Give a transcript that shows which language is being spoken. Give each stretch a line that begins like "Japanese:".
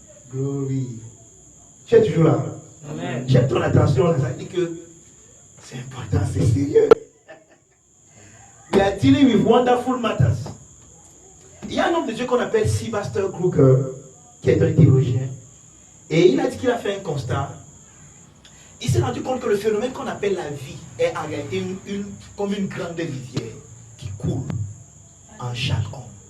French: Glory. Tu es toujours là? Amen. J'aime ton attention, ça dit que c'est important, c'est sérieux.
English: We are dealing with wonderful matters.
French: Il y a un homme de Dieu qu'on appelle Sylvester Kruger, qui est un théologien, et il a dit qu'il a fait un constat. Il s'est rendu compte que le phénomène qu'on appelle la vie est en réalité comme une grande rivière qui coule en chaque homme.